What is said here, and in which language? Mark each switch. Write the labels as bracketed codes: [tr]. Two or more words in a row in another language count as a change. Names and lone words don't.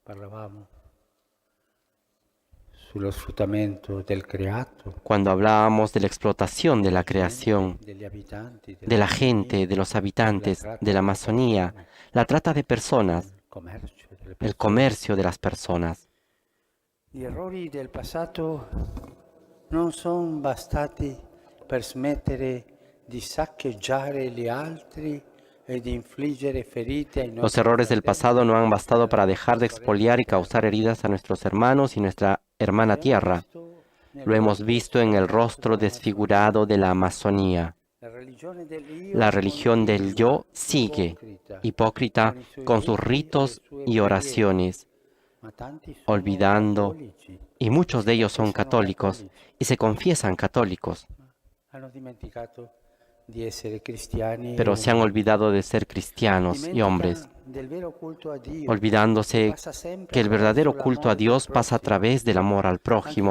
[es] Cuando hablábamos de la explotación de la creación, de la gente, de los habitantes, de la Amazonía, la trata de personas, el comercio de las personas. [it] Gli errori del passato non sono bastati per smettere di saccheggiare gli altri e di infliggere ferite ai nostri. [es] Los errores del pasado no han bastado para dejar de expoliar y causar heridas a nuestros hermanos y nuestra hermana tierra. Lo hemos visto en el rostro desfigurado de la Amazonía. La religión del yo sigue, hipócrita, con sus ritos y oraciones, olvidando, y muchos de ellos son católicos y se confiesan católicos, pero se han olvidado de ser cristianos y hombres, olvidándose que el verdadero culto a Dios pasa a través del amor al prójimo.